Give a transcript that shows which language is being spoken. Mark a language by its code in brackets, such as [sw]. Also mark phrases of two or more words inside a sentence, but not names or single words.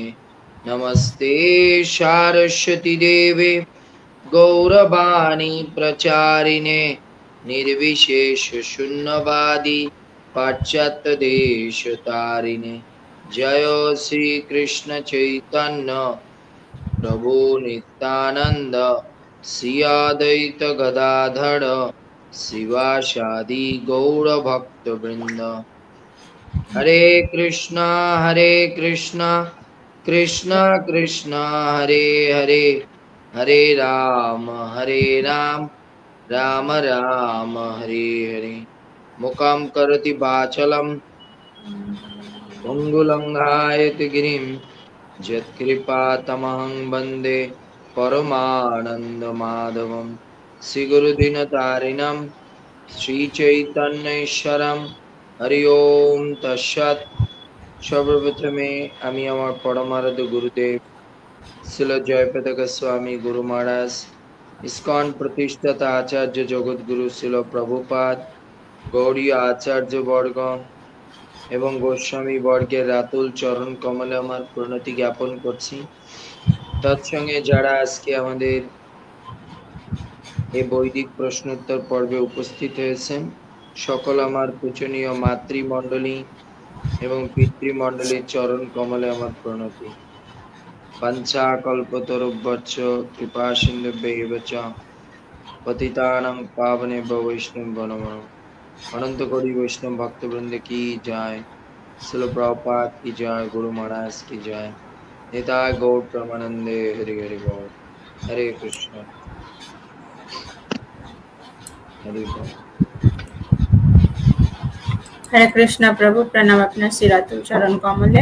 [sa] नमस्ते सारस्वती देवे गौरवाणी प्रचारिणे निर्विशेष शून्यवादी पाश्चात्य देश तारिणे। जय श्री कृष्ण चैतन्य प्रभु नित्यानंद श्री अद्वैत गदाधर शिवासादि गौर भक्त वृंद। हरे कृष्णा कृष्ण कृष्ण हरे हरे, हरे राम राम राम हरे हरे। मुखं करोति वाचालं अंगुलंघायति गिरिं यत्कृपातमहं वन्दे परमानन्दमाधवं। श्रीगुरुदीनतारिणं श्रीचैतन्येश्वरं हरि ओम तत्सत्। [bn] সর্বপ্রথমে আমি আমার পরমারাধ্য গুরুদেব শ্রীল জয়প্রদ গোস্বামী গুরু মহারাজ, ইস্কন প্রতিষ্ঠাতা আচার্য জগৎগুরু শ্রীল প্রভুপাদ, গৌড়ীয় আচার্য বর্গ এবং গোস্বামী বর্গের রাতুল চরণ কমলে আমার প্রণতি জ্ঞাপন করছি। তৎসঙ্গে যারা আজকে আমাদের এই বৈদিক প্রশ্নোত্তর পর্বে উপস্থিত হয়েছেন, সকল আমার পূজনীয় মাতৃমণ্ডলী এবং পিতৃমণ্ডলীর চরণ কমলে আমার প্রণতি। [sa] পঞ্চা কল্পতরুভ্যশ্চ কৃপা সিন্ধুভ্যেব চ পতিতানাং পাবনেভ্যো বৈষ্ণবেভ্যো নমঃ। [bn] অনন্ত কোটি বৈষ্ণব ভক্তবৃন্দে কি জয়, শ্রীল প্রভুপাদ কি জয়, গুরু মহারাজ কি জয়। নিতাই গৌর প্রেমানন্দে হরি হরি বল। হরে কৃষ্ণ হরি বল। হরে কৃষ্ণ প্রভু, প্রণাম আপনার শ্রীরাতুল চরণ কমলে।